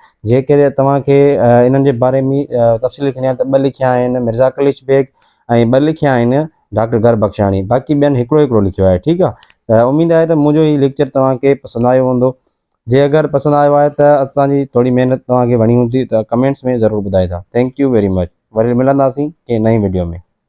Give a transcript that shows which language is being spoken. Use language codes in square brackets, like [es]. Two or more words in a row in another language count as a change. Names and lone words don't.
[sd] जेकॾहिं तव्हांखे इन्हनि जे बारे में तफ़सील लिखणी आहे त 2 लिखिया आहिनि मिर्ज़ा कलीच बेग ऐं 2 लिखिया आहिनि डॉक्टर गर बख़्शाणी। बाक़ी ॿियनि हिकिड़ो लिखियो आहे, ठीकु आहे। त उमेदु आहे त मुंहिंजो ई लेक्चर तव्हांखे पसंदि आयो हूंदो। जे अगरि पसंदि आयो आहे त असांजी थोरी महिनत तव्हांखे वणी हूंदी त कमेंट्स में ज़रूरु ॿुधाइजो। [en] thank you very much. [sd] वरी मिलंदासीं कंहिं नई वीडियो में।